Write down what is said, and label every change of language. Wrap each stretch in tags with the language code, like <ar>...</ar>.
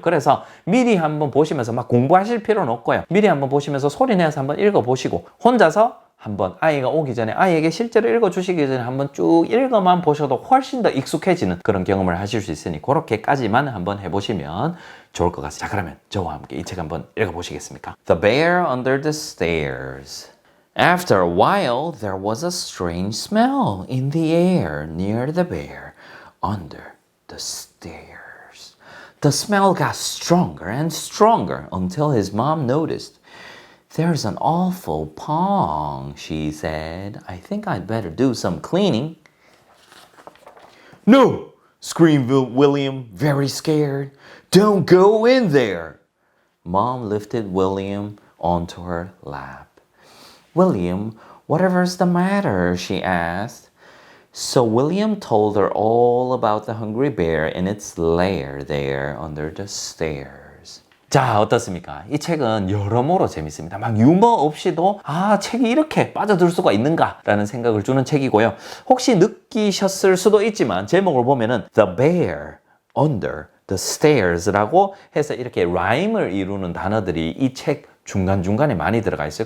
<ko>그래서 미리 한번 보시면서 막 공부하실 필요는 없고요. 미리 한번 보시면서 소리내서 한번 읽어보시고, 혼자서 한번 아이가 오기 전에 아이에게 실제로 읽어주시기 전에 한번 쭉 읽어만 보셔도 훨씬 더 익숙해지는 그런 경험을 하실 수 있으니, 그렇게까지만 한번 해보시면 좋을 것 같습니다. 자, 그러면 저와 함께 이 책 한번 읽어보시겠습니까?</ko> <en>The Bear Under the Stairs. After a while, there was a strange smell in the air near the bear under the stairs. The smell got stronger and stronger until his mom noticed. There's an awful pong, she said. I think I'd better do some cleaning. No, screamed William, very scared. Don't go in there. Mom lifted William onto her lap. William, whatever's the matter? She asked. So William told her all about the hungry bear in its lair there under the stairs.</en> <ko>자, 어떻습니까? 이 책은 여러모로 재밌습니다. 막 유머 없이도 책이 이렇게 빠져들 수가 있는가 라는 생각을 주는 책이고요. 혹시 느끼셨을 수도 있지만 제목을 보면은 The Bear Under the Stairs라고 해서 이렇게 라임을 이루는 단어들이 이 책 중간중간에 많이 들어가 있어요.</ko>